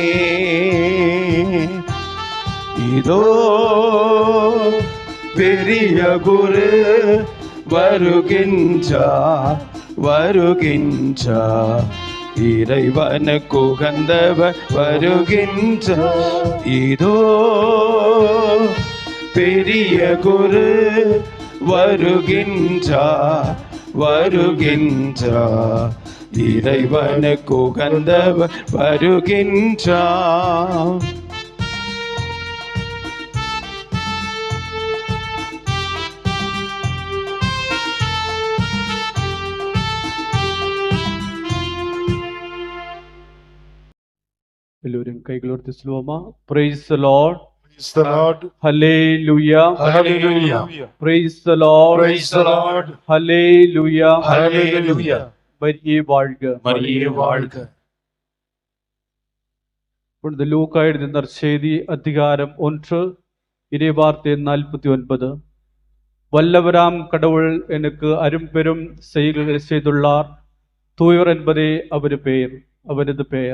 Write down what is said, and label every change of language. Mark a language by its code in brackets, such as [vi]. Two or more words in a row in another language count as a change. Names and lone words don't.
[ta] இதோ பெரிய குரு வருகின்றா இறைவனுக்கு உகந்தவர் வருகின்றா. இதோ பெரிய குரு வருகின்றா இறைவனுக்கு உகந்தவர் வருகின்றா. [ml] എല്ലാവരും കൈകളോർത്ത് സ്ലോമ. [en] Praise the Lord. Praise the Lord. [ml] ഹല്ലേലൂയ. [en] Hallelujah. Praise the Lord. Praise the Lord. [ml] ഹല്ലേലൂയ. [en] Hallelujah. [ml] മരിയേ വാഴ്ക. [ta] மரியே வாழ்க. இப்பொழுது லூக்கா எழுதிய நற்செய்தி அதிகாரம் 1 இறைவார்த்தை 49. வல்லவராம் கடவுள் எனக்கு அரும்பெரும் செயல்களை செய்துள்ளார். தூயவர் என்பதே அவரது பெயர்.